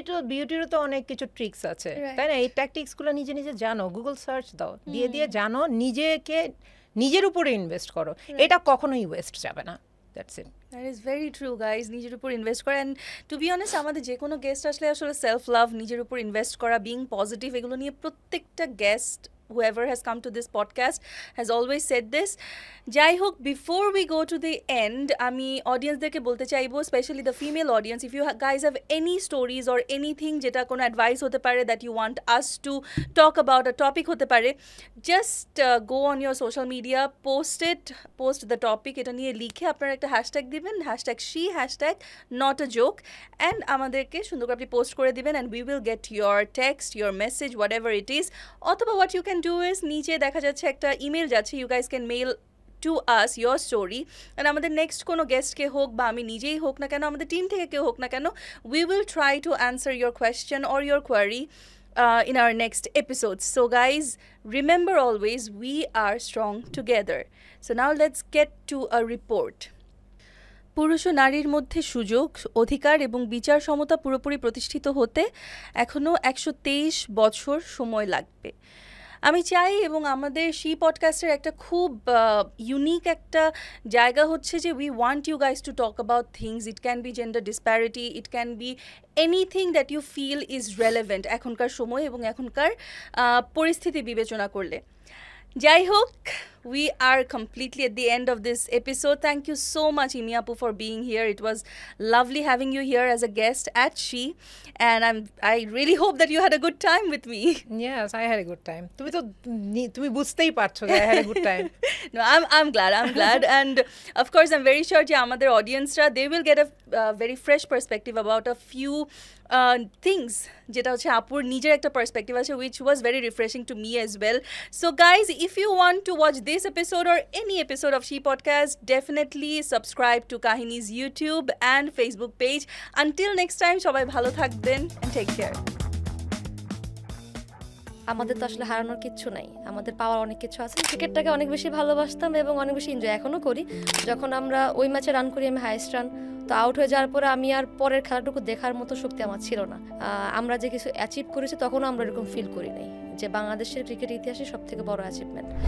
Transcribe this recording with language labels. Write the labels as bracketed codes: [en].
[bn] বিউটিরও তো অনেক কিছু ট্রিক্স আছে, তাই না? এই ট্যাকটিক্সগুলো নিজে নিজে জানো, গুগল সার্চ দাও, দিয়ে জানো, নিজের উপরে ইনভেস্ট করো। এটা কখনোই ওয়েস্ট যাবে না। That's it. [en] That is very true, guys. [bn] নিজের উপর ইনভেস্ট করা, and to be honest আমাদের যে কোনো গেস্ট আসলে আসলে সেলফ লাভ, নিজের উপর ইনভেস্ট করা, বিং পজিটিভ, এগুলো নিয়ে প্রত্যেকটা guest whoever has come to this podcast has always said this. [en] যাই হোক, before we go to the end, আমি অডিয়েন্সদেরকে বলতে চাইবো, specially the female audience, if you guys have any stories or anything যেটা কোনো অ্যাডভাইস হতে পারে that you want us to talk about, a topic হতে পারে, just go on your social media, post the topic, এটা নিয়ে লিখে আপনারা একটা হ্যাশট্যাগ দিবেন, #she, #not a joke, and আমাদেরকে সুন্দর করে আপনি পোস্ট করে দিবেন, and we will get your text, your message, whatever it is. অথবা what you can do is নিচে দেখা যাচ্ছে একটা ইমেল যাচ্ছে, you guys can mail to us your story, and আমাদের নেক্সট কোনো গেস্টকে হোক বা আমি নিজেই হোক না কেন, আমাদের টিম থেকে কেউ হোক না কেন, we will try to answer your question or your query in our next episodes. So guys, remember always, we are strong together. So now let's get to a report. [bn] পুরুষ ও নারীর মধ্যে সুযোগ, অধিকার এবং বিচার সমতা পুরোপুরি প্রতিষ্ঠিত হতে এখনও 123 বছর সময় লাগবে। আমি চাই, এবং আমাদের শি পডকাস্টের একটা খুব ইউনিক একটা জায়গা হচ্ছে যে we want you guys to talk about things. [en] It can be gender disparity, it can be anything that you feel is relevant এখনকার সময় এবং এখনকার পরিস্থিতি বিবেচনা করলে। যাই হোক, we are completely at the end of this episode. Thank you so much, Imi Apu, for being here. It was lovely having you here as a guest at She, and I really hope that you had a good time with me. Yes, I had a good time. তুমি বুঝতেই পারছো যে I had a good time. No, I'm glad, and of course I'm very sure যে আমাদের audience-রা, they will get a very fresh perspective about a few things যেটা হচ্ছে আপুর নিজের একটা perspective আছে, which was very refreshing to me as well. So guys, if you want to watch this episode or any episode of She Podcast, definitely subscribe to Kahini's YouTube and Facebook page. Until next time, সবাই ভালো থাকবেন and take care. [bn] আমাদের তো আসলে হারানোর কিচ্ছু নাই, আমাদের পাওয়ার অনেক কিছু আছে। ক্রিকেটটাকে অনেক বেশি ভালোবাসতাম এবং অনেক বেশি এনজয় এখনও করি। যখন আমরা ওই ম্যাচে রান করি, আমি হাইয়েস্ট রান, তো আউট হয়ে যাওয়ার পরে আমি আর পরের খেলাটুকু দেখার মতো শক্তি আমার ছিল না। আমরা যে কিছু অ্যাচিভ করেছি তখনও আমরা এরকম ফিল করি নাই যে বাংলাদেশের ক্রিকেট ইতিহাসে সব থেকে বড় অ্যাচিভমেন্ট।